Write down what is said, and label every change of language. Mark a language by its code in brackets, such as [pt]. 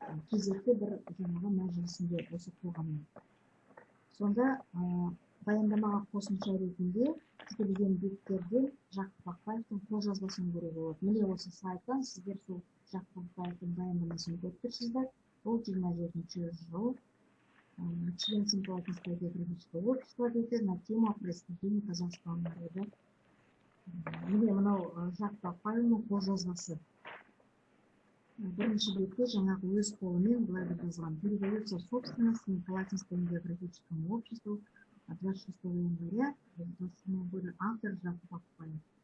[kk] Кезекті бір жаңағы мәжілісінде осы қоғамның. Сонда баяндамаға қосымша ретінде жүктелген беттерден Жақып Ақбаевтың қолжазбасын көруге болады. Міне осы сайттан сіздер сол Жақып Ақбаевтың баяндамасын көріп тұрсыздар. Ол 27 жыл [ru] член Симпатинского географического общества [kk] дейді, [ru] на тему преступления казахского народа. [kk] Міне мынау Жақып Ақбаевтың қолжазбасы. Бірінші бетте жаңағы өз қолымен былай деп жазған: [ru] передается в собственность Симпатинскому географическому обществу 26 января 1927 года [kk] автор Жақып Ақбаев.